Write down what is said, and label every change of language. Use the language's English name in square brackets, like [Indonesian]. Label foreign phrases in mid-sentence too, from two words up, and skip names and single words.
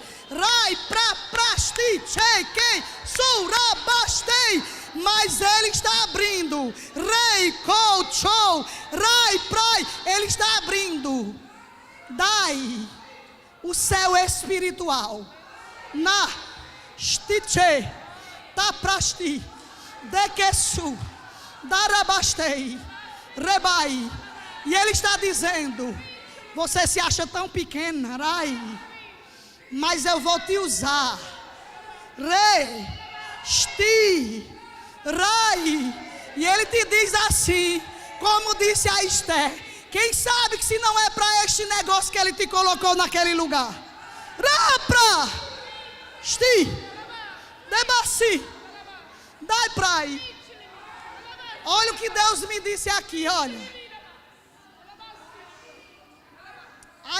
[Portuguese] Rai pra prasti chequei surabastei. Mas Ele está abrindo. Rei, show, rai, prai. Ele está abrindo. Dai o céu espiritual. Na stiche, taprasti, dekesu, darabastei, rebai. E Ele está dizendo: você se acha tão pequena, rai, mas eu vou te usar. Rei, sti. Rai, e Ele te diz assim, como disse a Esther: quem sabe que se não é para este negócio que Ele te colocou naquele lugar. Rapra, sti, debassi, dai prai. Olha o que Deus me disse aqui, olha.